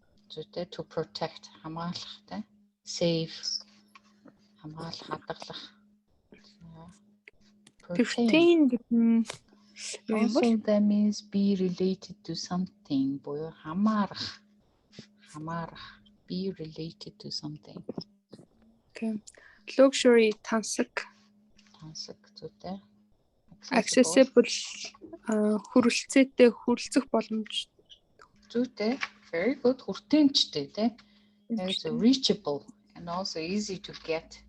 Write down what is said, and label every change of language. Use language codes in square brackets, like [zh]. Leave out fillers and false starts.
[mn] Зүйтэй [en] to protect, [mn] хамгаалахтай. Save, хамгаалах, хадгалах. Pertain гэдэг нь [en] also that means be related to something. [mn] Буюу хамаарах. [en] Be related to something. Okay. [mn] Luxury, тансаг. Зүйтэй. Accessible, хүрэлцээтэй, хүрэлцэх боломж. Зүйтэй. [en] Very good. [mn] Хүртээмжтэй тий. [en] It's reachable and also easy to get.